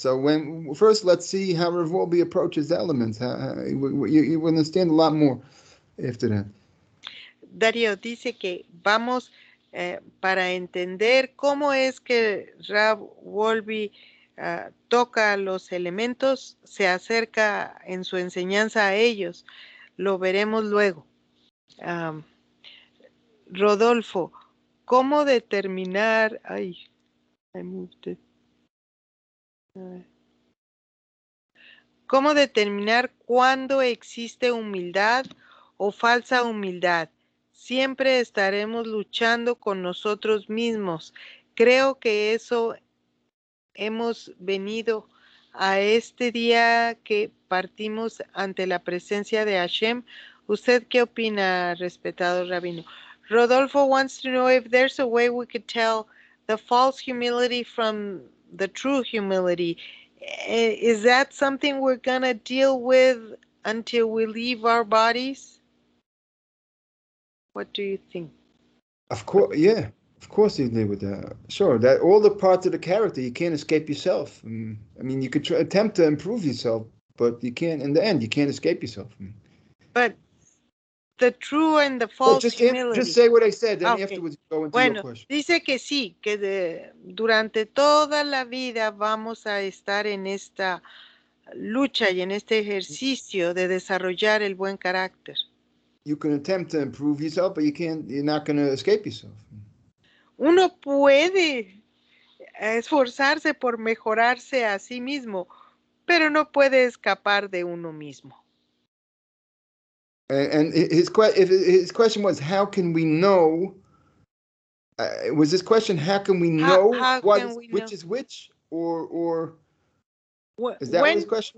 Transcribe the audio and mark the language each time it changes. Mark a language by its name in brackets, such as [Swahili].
[English] So first, let's see how Rav Wolbe approaches the elements. You will understand a lot more after that. [Spanish] Darío dice que vamos para entender cómo es que Rav Wolbe toca los elementos, se acerca en su enseñanza a ellos. Lo veremos luego. Rodolfo, ¿cómo determinar? Ay, [English] I moved it. [Spanish] ¿Cómo determinar cuándo existe humildad o falsa humildad? Siempre estaremos luchando con nosotros mismos. Creo que eso hemos venido a este día que partimos ante la presencia de Hashem. ¿Usted qué opina, respetado rabino? [English] Rodolfo wants to know if there's a way we could tell the false humility from the true humility. Is that something we're gonna deal with until we leave our bodies? What do you think? Of course, yeah. Of course you deal with that. Sure, that all the parts of the character, you can't escape yourself. I mean, you could attempt to improve yourself, but you can't, in the end, you can't escape yourself. But the true and the false humility. Just say what I said, then afterwards go into your question. [Spanish] Dice que sí, que durante toda la vida vamos a estar en esta lucha y en este ejercicio de desarrollar el buen carácter. [English] You can attempt to improve yourself, but you're not going to escape yourself. [Spanish] Uno puede esforzarse por mejorarse a sí mismo, pero no puede escapar de uno mismo. [English] And his question was, how can we know? Was this question, how can we know which is which, or is that what his question?